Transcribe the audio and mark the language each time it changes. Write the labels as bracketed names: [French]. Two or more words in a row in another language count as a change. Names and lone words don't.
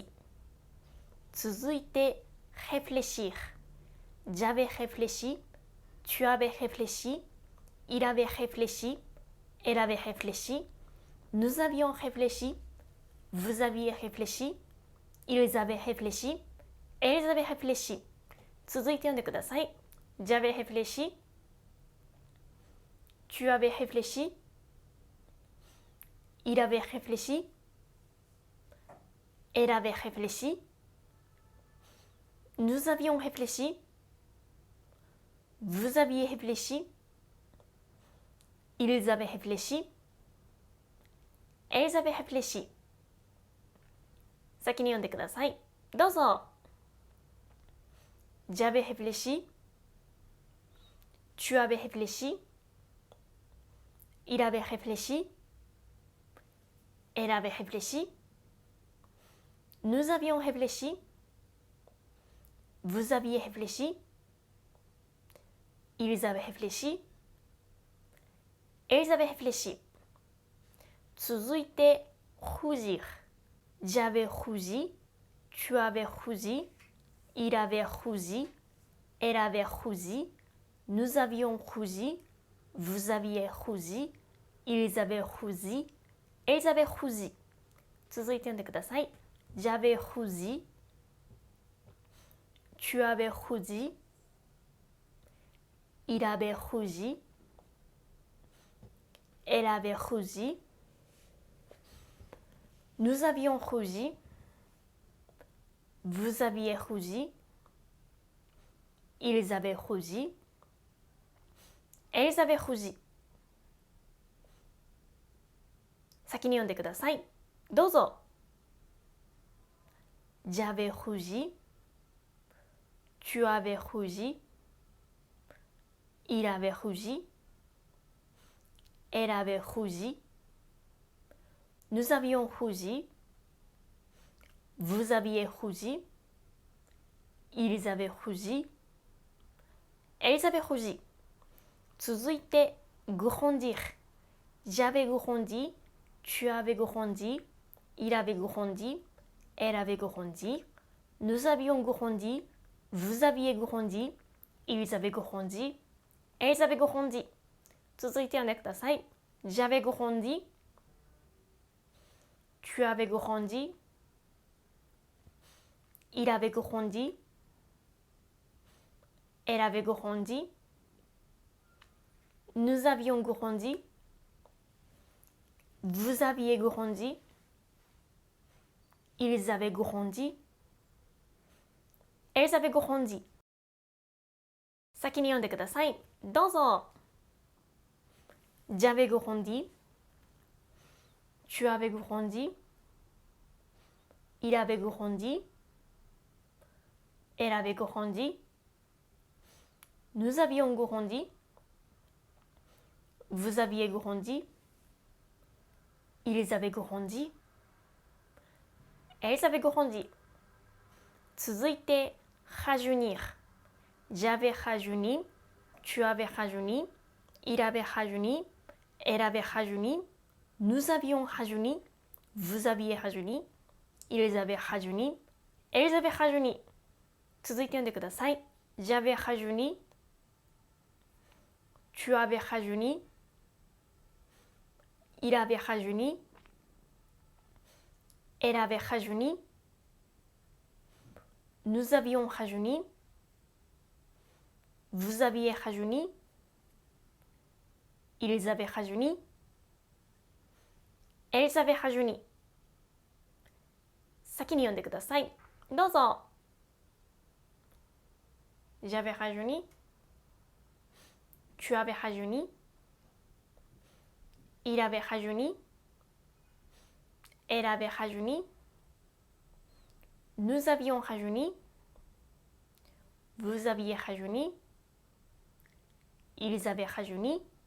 [Japanese] 続いて réfléchir. [French] J'avais réfléchi, tu avais réfléchi, il avait réfléchi, elle avait réfléchi, nous avions réfléchi, vous aviez réfléchi, ils avaient réfléchi, elles avaient réfléchi. [Japanese] 続いて読んでください。 [French] J'avais réfléchi.Tu avais réfléchi, il avait réfléchi, elle avait réfléchi, nous avions réfléchi, vous aviez réfléchi, ils avaient réfléchi, elles avaient réfléchi. [Japanese] 先に読んでください。 [French] どうぞ。J'avais réfléchi, tu avais réfléchi,Il avait réfléchi, elle avait réfléchi, nous avions réfléchi, vous aviez réfléchi, ils avaient réfléchi, elles avaient réfléchi. [Japanese] 続いて rougir. [French] J'avais rougi, tu avais rougi, il avait rougi, elle avait rougi, nous avions rougi,Vous aviez rougi, ils avaient rougi, elles avaient rougi. [Japanese] 続いて読んでください。 [French] J'avais rougi, tu avais rougi, il avait rougi, elle avait rougi, nous avions rougi, vous aviez rougi, ils avaient rougi.Elles avaient rougi. [Japanese] 先に読んでください。 どうぞ。 [French] J'avais rougi. Tu avais rougi. Il avait rougi. Elle avait rougi. Nous avions rougi. Vous aviez rougi. Ils avaient rougi. Elles avaient rougi. [Japanese] 続いて、grandir. [French] J'avais grandi. Tu avais grandi. Il avait grandi. Elle avait grandi. Nous avions grandi. Vous aviez grandi. Ils avaient grandi. Elles avaient grandi. [Japanese] 続いて読んでください。 [French] J'avais grandi. Tu avais grandi. Il avait grandi. Elle avait grandi. Nous avions grandi. Vous aviez grandi. Ils avaient grandi. Elles avaient grandi. [Japanese] 先に読んでください。 [French] どうぞ。J'avais grandi. Tu avais grandi. Il avait grandi. Elle avait grandi. Nous avions grandi. Vous aviez grandi. Ils avaient grandi. Elles avaient grandi. [Japanese] 続いて、rajeunir. [French] J'avais rajeuni. Tu avais rajeuni. Il avait rajeuni. Elle avait rajeuni. Nous avions rajeuni. Vous aviez rajeuni. Ils avaient rajeuni. Elles avaient rajeuni. [Japanese] 続いて読んでください。 [French] J'avais rajeuni. Tu avais rajeuni. Il avait rajeuni. Elle avait rajeuni. Nous avions rajeuni. Vous aviez rajeuni. Ils avaient rajeuni. Elles avaient rajeuni. [Japanese] 先に読んでください。 [French] どうぞ。J'avais rajeuni. Tu avais rajeuni. Il avait rajeuni. Elle avait rajeuni. Nous avions rajeuni. Vous aviez rajeuni. Ils avaient rajeuni.